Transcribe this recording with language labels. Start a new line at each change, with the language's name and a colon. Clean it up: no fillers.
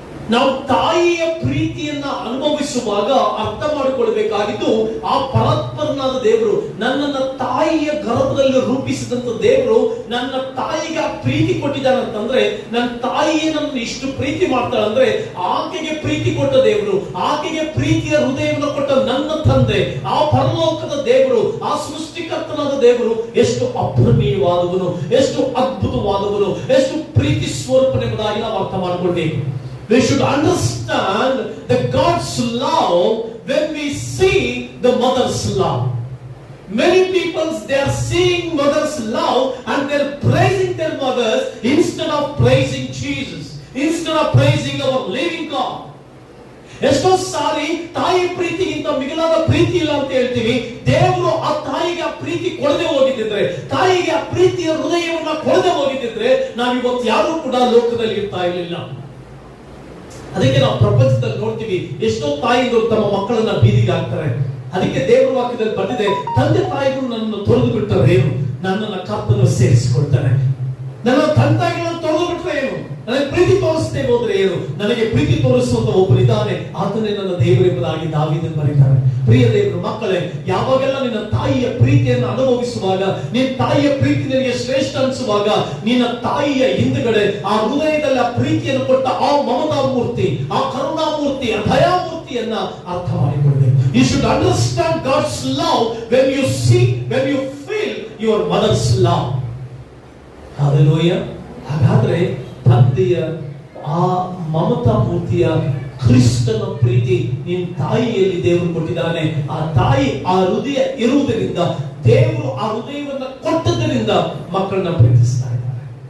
Kannada: ನಾವು ತಾಯಿಯ ಪ್ರೀತಿಯನ್ನ ಅನುಭವಿಸುವಾಗ ಅರ್ಥ ಮಾಡಿಕೊಳ್ಬೇಕಾಗಿದ್ದು, ಆ ಪರಾತ್ಪರನಾದ ದೇವರು, ನನ್ನನ್ನ ತಾಯಿಯ ಗರ್ಭದಲ್ಲಿ ರೂಪಿಸಿದಂತ ದೇವರು ನನ್ನ ತಾಯಿಗೆ ಆ ಪ್ರೀತಿ ಕೊಟ್ಟಿದ್ದಾನಂತಂದ್ರೆ, ನನ್ನ ತಾಯಿಯೇ ನನ್ನ ಇಷ್ಟು ಪ್ರೀತಿ ಮಾಡ್ತಾಳಂದ್ರೆ, ಆಕೆಗೆ ಪ್ರೀತಿ ಕೊಟ್ಟ ದೇವರು, ಆಕೆಗೆ ಪ್ರೀತಿಯ ಹೃದಯವನ್ನು ಕೊಟ್ಟ ನನ್ನ ತಂದೆ, ಆ ಪರಲೋಕದ ದೇವರು, ಆ ಸೃಷ್ಟಿಕರ್ತನಾದ ದೇವರು ಎಷ್ಟು ಅಪ್ರಮೇಯವಾದವನು, ಎಷ್ಟು ಅದ್ಭುತವಾದವನು, ಎಷ್ಟು ಪ್ರೀತಿ ಸ್ವರೂಪನೆಂಬುದಾಗಿ ನಾವು ಅರ್ಥ ಮಾಡಿಕೊಳ್ಬೇಕು.
English: We should understand the God's love when we see the mother's love. Many people, they are seeing mother's love and they are praising their mothers instead of praising Jesus, instead of praising our living God.
Kannada: ಎಷ್ಟೋ ಸಾರಿ ತಾಯಿ ಪ್ರೀತಿಗಿಂತ ಮಿಗಿಲಾದ ಪ್ರೀತಿ ಇಲ್ಲ ಅಂತ ಹೇಳ್ತೀವಿ. ದೇವರು ಆ ತಾಯಿಗೆ ಆ ಪ್ರೀತಿ ಕೊಡದೆ ಹೋಗಿದ್ದಿದ್ರೆ, ತಾಯಿಗೆ ಆ ಪ್ರೀತಿಯ ಹೃದಯವನ್ನ ಕೊಡದೆ ಹೋಗಿದ್ದಿದ್ರೆ, ನಾವಿವತ್ತು ಯಾರು ಕೂಡ ಲೋಕದಲ್ಲಿ ಇರ್ತಾ ಇರಲಿಲ್ಲ. ಅದಕ್ಕೆ ನಾವು ಪ್ರಪಂಚದಲ್ಲಿ ನೋಡ್ತೀವಿ, ಎಷ್ಟೋ ತಾಯಿಗಳು ತಮ್ಮ ಮಕ್ಕಳನ್ನ ಬೀದಿಗೆ ಹಾಕ್ತಾರೆ. ಅದಕ್ಕೆ ದೇವರ ವಾಕ್ಯದಲ್ಲಿ ಬಂದಿದೆ, ತಂದೆ ತಾಯಿಗಳು ನನ್ನನ್ನು ತೊರೆದು ಬಿಟ್ಟರೆ ಏನು, ನನ್ನನ್ನ ಕರ್ತನು ಸೇರಿಸಿಕೊಳ್ತಾನೆ. ನನ್ನ ತಂದೆ ತಾಯಿಗಳನ್ನು ತೊರೆದು ಬಿಟ್ರೆ ಏನು, ನನಗೆ ಪ್ರೀತಿ ತೋರಿಸದೆ ಹೋದ್ರೆ ಏನು, ನನಗೆ ಪ್ರೀತಿ ತೋರಿಸುವಂತ ಒಬ್ಬರಿದ್ದಾನೆ, ಆತನೇ ನನ್ನ ದೇವರೆಂಬುದಾಗಿ ದಾವೀದನು ಬರೀತಾರೆ. ಪ್ರಿಯ ದೇವರು ಮಕ್ಕಳೇ, ಯಾವಾಗೆಲ್ಲ ನಿನ್ನ ತಾಯಿಯ ಪ್ರೀತಿಯನ್ನು ಅನುಭವಿಸುವಾಗ, ನಿನ್ನ ತಾಯಿಯ ಪ್ರೀತಿ ನಿನಗೆ ಶ್ರೇಷ್ಠ ಅನಿಸುವಾಗ, ನಿನ್ನ ತಾಯಿಯ ಹಿಂದುಗಡೆ ಆ ಹೃದಯದಲ್ಲಿ ಆ ಪ್ರೀತಿಯನ್ನು ಕೊಟ್ಟ ಆ ಮಮತಾ ಮೂರ್ತಿ, ಆ ಕರುಣಾಮೂರ್ತಿ, ಆ ದಯಾಮೂರ್ತಿಯನ್ನ ಅರ್ಥ ಮಾಡಿಕೊಳ್ಳಬೇಕು.
English: You should understand God's love when you see, when you feel your mother's love. Hallelujah.
Kannada: ಹಾಗಾದ್ರೆ ತಂದೆಯ ಆ ಮಮತಾ ಮೂರ್ತಿಯ ಕ್ರಿಸ್ತನ ಪ್ರೀತಿ ನಿನ್ನ ತಾಯಿಯಲ್ಲಿ ದೇವರು ಕೊಟ್ಟಿದ್ದಾನೆ. ಆ ತಾಯಿ ಆ ಹೃದಯ ಇರುವುದರಿಂದ, ದೇವರು ಆ ಹೃದಯವನ್ನು ಕೊಟ್ಟದರಿಂದ ಮಕ್ಕಳನ್ನ ಪ್ರೀತಿಸ್ತಾ ಇದ್ದಾರೆ.